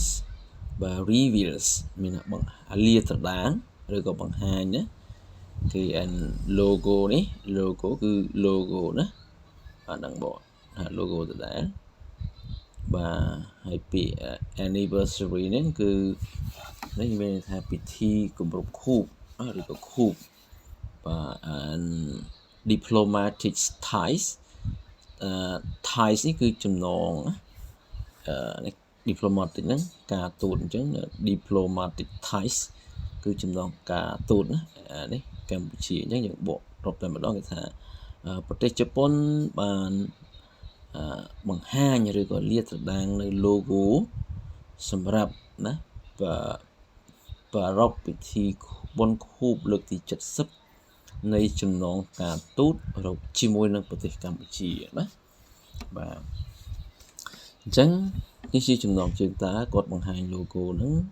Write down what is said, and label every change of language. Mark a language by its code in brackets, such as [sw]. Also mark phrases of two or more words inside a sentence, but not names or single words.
[km] បាទ reveals មានន័យបង្លាត្រដាងឬក៏បង្ហាញណាគេ logo នេះ logo គឺ logo ណាបាទដឹងបងlogo ដដែលបាទហើយពាក្យ anniversary ហ្នឹង គឺនេះមានន័យថាពិធីគម្រប់ខួបឬក៏ខួបបាទ [en] diplomatic ties [km] ties នេះគឺចំណងdiplomatic ហ្នឹង ការទូតអញ្ចឹង [en] diplomatic ties [km] គឺចំណងការទូតណានេះកម្ពុជាអញ្ចឹងយើងបករកតែម្ដ ងគេថាប្រទេសជប៉ុនបានបង្ហាញឬក៏លាតត្រដាងនៅ logo សម្រាប់ណាប្រារព្ធពិធីបុណ្យខួបលើកទី70នៃចំណងការទូតជាមួយនឹងប្រទេសកម្ពុជាណាបាទអញ្ចឹងនេះជាចំណងជើងតាគាត់បង្ហាញ logo ហ្នឹង